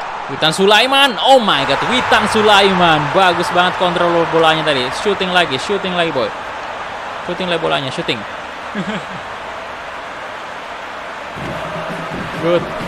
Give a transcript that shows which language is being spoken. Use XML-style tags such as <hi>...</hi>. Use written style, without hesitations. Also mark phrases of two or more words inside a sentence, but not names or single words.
<id>Witan Sulaiman,</id> <en>oh my god,</en> <id>Witan Sulaiman, bagus banget kontrol bolanya tadi. Shooting lagi boy. Shooting lagi bolanya, shooting. Good.</id>